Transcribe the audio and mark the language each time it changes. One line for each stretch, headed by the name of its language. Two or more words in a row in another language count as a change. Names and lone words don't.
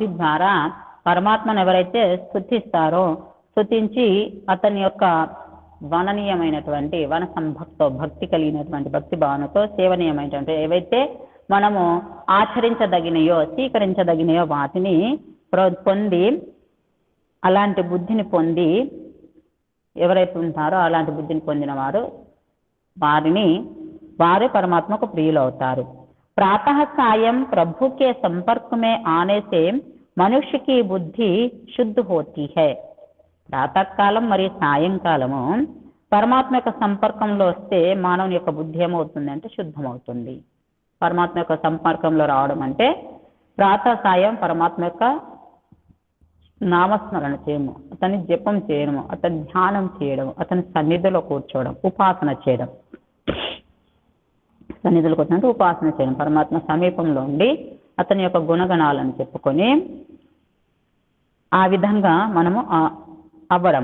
Telugu: ద్వారా పరమాత్మను ఎవరైతే స్తుతిస్తారో, స్తుతించి అతని యొక్క వననీయమైనటువంటి వన సంభక్తో భక్తి కలిగినటువంటి భక్తి భావనతో సేవనీయమైనటువంటి ఏవైతే మనము ఆచరించదగినయో స్వీకరించదగినయో వాటిని పొంది అలాంటి బుద్ధిని పొంది ఎవరైతే ఉంటారో అలాంటి బుద్ధిని పొందిన వారే పరమాత్మకు ప్రియులు అవుతారు।
Hindi: प्रातः सायं प्रभु के संपर्क में आने से मनुष्य की बुद्धि शुद्ध होती है।
Telugu: ప్రాతకాలం మరియు సాయంకాలము పరమాత్మ యొక్క సంపర్కంలో వస్తే మానవుని యొక్క బుద్ధి ఏమవుతుంది అంటే శుద్ధమవుతుంది। పరమాత్మ యొక్క సంపర్కంలో రావడం అంటే ప్రాతः సాయం పరమాత్మ యొక్క నామస్మరణ చేయము, అతని జపం చేయడము, అతని ధ్యానం చేయడం, అతని సన్నిధిలో కూర్చోవడం, ఉపాసన చేయడం, సన్నిధులు కూర్చుంటే ఉపాసన చేయడం, పరమాత్మ సమీపంలో ఉండి అతని యొక్క గుణగణాలను చెప్పుకొని ఆ విధంగా మనము అవ్వడం।